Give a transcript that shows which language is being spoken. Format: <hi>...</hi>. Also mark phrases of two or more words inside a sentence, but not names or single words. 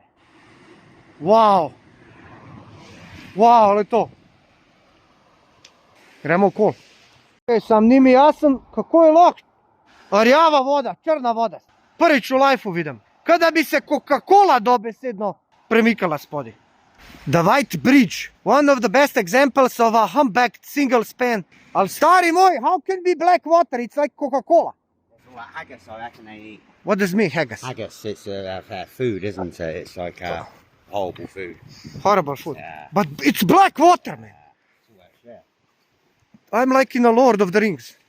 <sl>Wow. Wow, glej to. Gremo okoli. Sam ni mi jasen, kako je lahko. Rjava voda, črna voda. Prvič v lifeu vidim. Kaj da bi se Coca-Cola dobesedno premikala spodaj.</sl> <en>The White Bridge, one of the best examples of a humpbacked single span.</en> <sl>Ali stari moj,</sl> <en>how can be black water? It's like Coca-Cola. Haggis, I reckon they eat. What does mean haggis? Haggis, it's food, isn't it? It's like horrible food. Horrible food. Yeah. But it's black water, man. Yeah. I'm like in the Lord of the Rings.</en>